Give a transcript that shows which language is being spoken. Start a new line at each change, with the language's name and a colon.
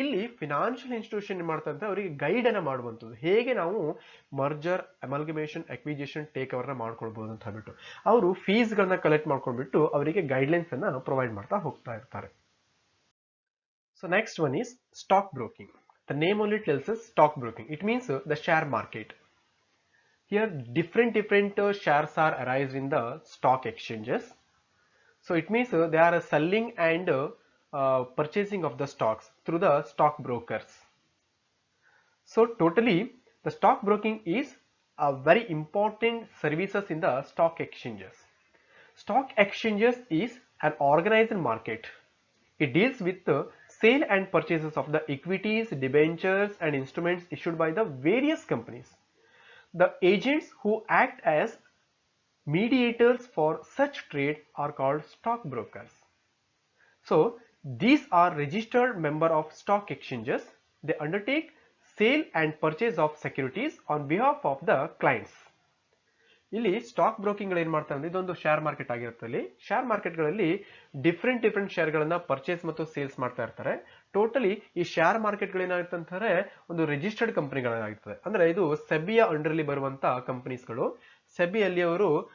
Kannada: ಇಲ್ಲಿ financial institution ಮಾಡ್ತಂತ ಅವರಿಗೆ guide ಅನ್ನ ಮಾಡುವಂಥದ್ದು, ಹೇಗೆ ನಾವು ಮರ್ಜರ್, ಅಮಲ್ಗಮೇಷನ್, ಅಕ್ವಿಜಿಷನ್, ಟೇಕ್ ಓವರ್ ನ ಮಾಡ್ಕೊಳ್ಬಹುದು ಅಂತ ಹೇಳ್ಬಿಟ್ಟು ಅವರು ಫೀಸ್ ಗಳನ್ನ ಕಲೆಕ್ಟ್ ಮಾಡ್ಕೊಂಡ್ಬಿಟ್ಟು ಅವರಿಗೆ ಗೈಡ್ಲೈನ್ಸ್ ಅನ್ನ ಪ್ರೊವೈಡ್ ಮಾಡ್ತಾ ಹೋಗ್ತಾ ಇರ್ತಾರೆ.
English: So next one is stock broking. The name only tells us stock broking. It means the share market. Here different shares are arised in the stock exchanges. So it means they are selling and purchasing of the stocks through the stock brokers. So totally the stock broking is a very important services in the stock exchanges. Stock exchanges is an organized market. It deals with the sale and purchases of the equities, debentures and instruments issued by the various companies. The agents who act as mediators for such trade are called stockbrokers. So these are registered member of stock exchanges. They undertake sale and purchase of securities on behalf of the clients.
Kannada: ಇಲ್ಲಿ stock broking ಏನ್ ಮಾಡ್ತಾರೆ ಅಂದ್ರೆ ಇದೊಂದು share market ಆಗಿರುತ್ತೆ. Share market ಗಳಲ್ಲಿ different share ಗಳನ್ನ purchase ಮತ್ತು sales ಮಾಡ್ತಾ ಇರ್ತಾರೆ. ಟೋಟಲಿ ಈ ಶೇರ್ ಮಾರ್ಕೆಟ್ ಗಳು ಏನಾಗುತ್ತೆ ಅಂತಂದ್ರೆ ಒಂದು ರಿಜಿಸ್ಟರ್ಡ್ ಕಂಪನಿಗಳಾಗಿರ್ತದೆ. ಅಂದ್ರೆ ಇದು ಸೆಬಿಯ ಅಂಡರ್ ಅಲ್ಲಿ ಬರುವಂತ ಕಂಪನೀಸ್ಗಳು. ಸೆಬಿಯಲ್ಲಿ ಅವರು